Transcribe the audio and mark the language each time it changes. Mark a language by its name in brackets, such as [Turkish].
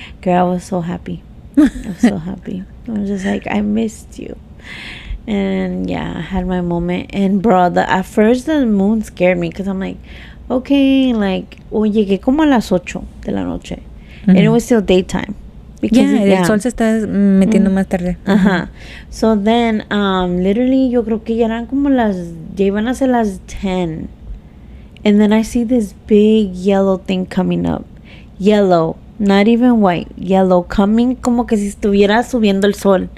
[English] Girl, I was so happy. I was so happy. I was just like, I missed you. And yeah, I had my moment. And bro, at first the moon scared me because I'm like, okay, like, [Spanish] llegué como a las 8 de la noche. [English] And it was still daytime. [Spanish] Because el sol se está metiendo más tarde. [English] So then, literally, [Spanish] yo creo que ya eran como ya iban a ser las 10. [English] And then I see this big yellow thing coming up. Yellow, not even white. Yellow, coming [Spanish] como que si estuviera subiendo el sol.